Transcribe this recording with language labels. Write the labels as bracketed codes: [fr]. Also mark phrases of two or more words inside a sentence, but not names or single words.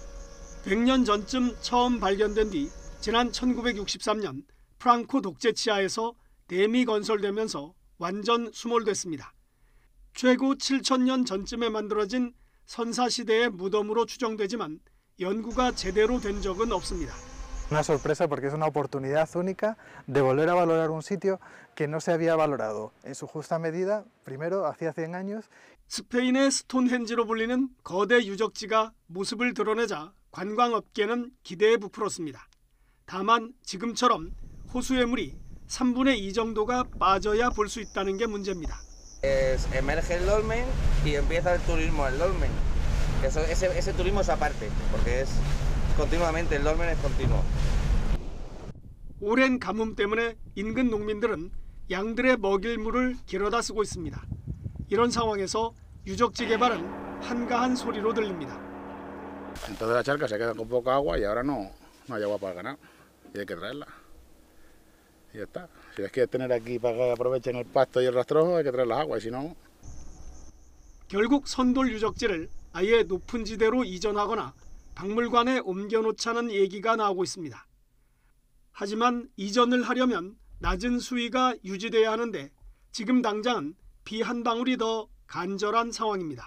[ko] 100년 전쯤 처음 발견된 뒤 지난 1963년 프랑코 독재 치하에서 댐이 건설되면서 완전 수몰됐습니다. 최고 7,000년 전쯤에 만들어진 선사시대의 무덤으로 추정되지만 연구가 제대로 된 적은 없습니다. [es] Una sorpresa porque es una oportunidad única de volver a valorar un sitio que no se había valorado en su justa medida, primero hacía 100 años. [ko] 스페인의 스톤헨지로 불리는 거대 유적지가 모습을 드러내자 관광업계는 기대에 부풀었습니다. 다만 지금처럼 호수의 물이 3분의 2 정도가 빠져야 볼 수 있다는 게 문제입니다. [es] Emerge el dolmen y empieza el turismo al dolmen. Ese turismo es aparte, porque es continuamente, el dolmen es continuo. [ko] 오랜 가뭄 때문에 인근 농민들은 양들의 먹일 물을 길어다 쓰고 있습니다. 이런 상황에서 유적지 개발은 한가한 소리로 들립니다. [es] Entonces la charca se queda con poca agua y ahora no hay agua para el ganado y hay que traerla. Y ya está. Si les quieres tener aquí para que aprovechen el pasto y el rastrojo, hay que traer las aguas y si no. [ko] 결국 선돌 유적지를 아예 높은 지대로 이전하거나 박물관에 옮겨놓자는 얘기가 나오고 있습니다. 하지만 이전을 하려면 낮은 수위가 유지돼야 하는데 지금 당장은 비 한 방울이 더 간절한 상황입니다.